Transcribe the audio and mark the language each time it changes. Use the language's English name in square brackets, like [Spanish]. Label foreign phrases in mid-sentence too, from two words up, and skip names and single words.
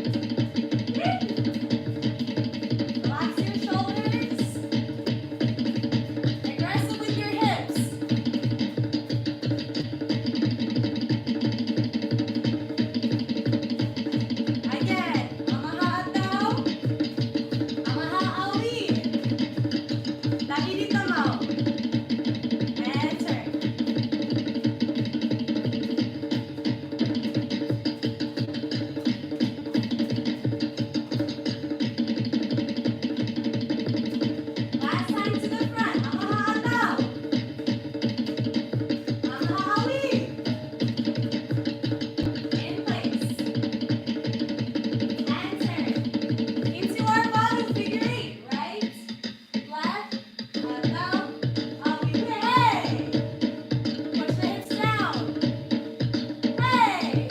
[English] Relax your shoulders. Aggressive with your hips. Again, [Tahitian] amaha atau, amaha awi. Tahiti tamau. [English] And turn. Last time to the front. [Tahitian] Amaha atau, amaha awi. [English] In place. And turn. Into our varu, figure 8. Right, left, [Tahitian] atau, awi. [English] Hey. Push the hips down. Hey.